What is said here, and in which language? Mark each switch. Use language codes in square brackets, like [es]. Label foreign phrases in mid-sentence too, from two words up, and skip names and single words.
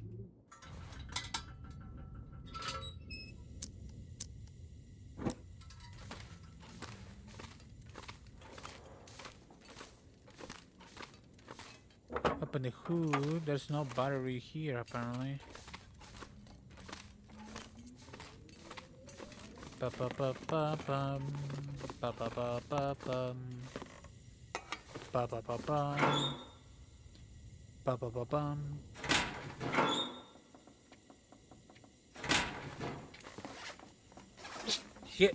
[en] Open the hood. There's no battery here apparently. Ba ba ba ba bum. Ba ba ba ba bum. Ba ba ba bum. Ba ba ba bum. Shit.